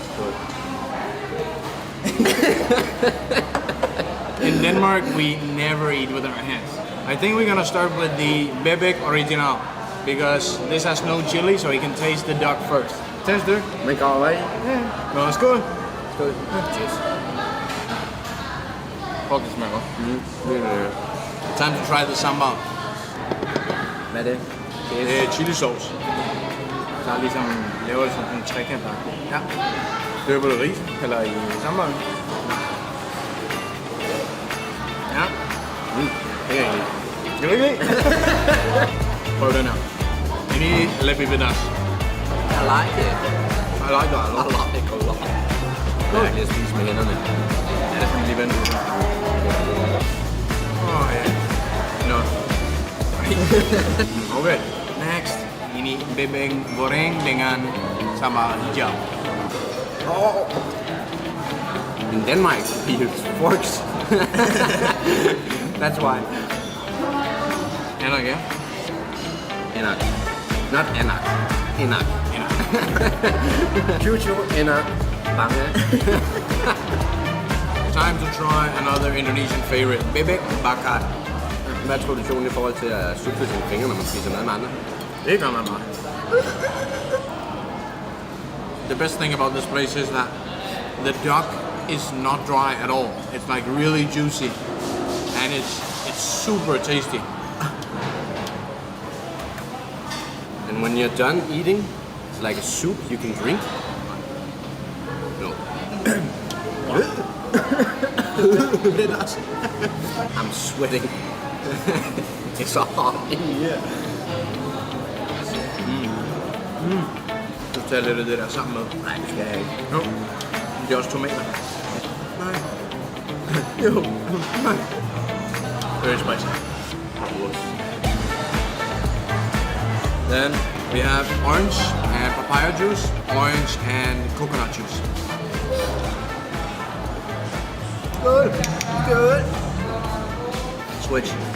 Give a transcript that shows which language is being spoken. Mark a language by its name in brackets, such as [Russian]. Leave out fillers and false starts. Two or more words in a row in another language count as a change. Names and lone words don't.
[English] In Denmark, we never eat with our hands. I think we're gonna start with the bebek original because this has no chili, so you can taste the duck first. Taste it. [Danish] Man går away. [English] Yeah. No, [Danish] skål. Skål. Cheers. Fuck, det smager godt. [English] Time to try the sambal. [Danish] Hvad er det? Det er chili sauce. Så ligesom laver det sådan en trekant. Ja. Døber det ris, eller i sambalen. Ja. Det er egentlig. Skal du ikke lide? Prøv den her. [Indonesian] Ini lebih pedas. [English] I like it. I like it a lot. I like it a lot. [Danish] Jeg kan lige spise med hænderne. Ja, det skal vi lige vente. Ja. [English] No. Okay, next. [Indonesian] Ini bebek goreng dengan sambal hijau. [English] Oh. In Denmark, we use forks. That's why. [Indonesian] Enak ya? Enak. Not enak. Enak. Enak. Cucu enak banget. [English] Time to try another Indonesian favorite, [Indonesian] bebek bakar. [Danish] Hvad er traditionen i forhold til at sutte sine fingre, når man spiser mad med andre? Det gør man bare. [English] The best thing about this place is that the duck is not dry at all. It's like really juicy, and it's super tasty. And when you're done eating, like a soup you can drink. No. I'm sweating. It's so hot in here. [Danish] Du tager lidt af det der sammen med. Nej, det skal jeg ikke. Jo. Det er også tomater. Nej. Jo. Nej. [English] Very spicy. Then we have orange and papaya juice, orange and coconut juice. Good. Switch.